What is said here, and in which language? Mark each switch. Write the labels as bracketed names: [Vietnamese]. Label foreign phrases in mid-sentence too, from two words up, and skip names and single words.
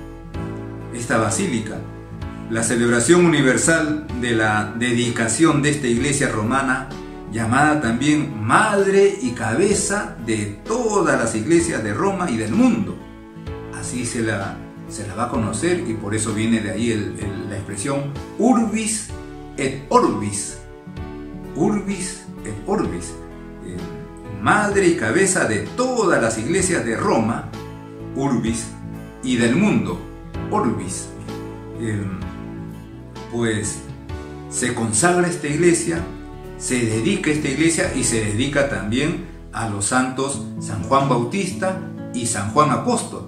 [Spanish] La celebración universal de la dedicación de esta iglesia romana, llamada también madre y cabeza de todas las iglesias de Roma y del mundo. Así se la va a conocer, y por eso viene de ahí la expresión [Latin] urbis et orbis. Urbis et orbis. [Spanish] Madre y cabeza de todas las iglesias de Roma, urbis, y del mundo, orbis. Pues se consagra esta iglesia, se dedica esta iglesia, y se dedica también a los santos San Juan Bautista y San Juan Apóstol.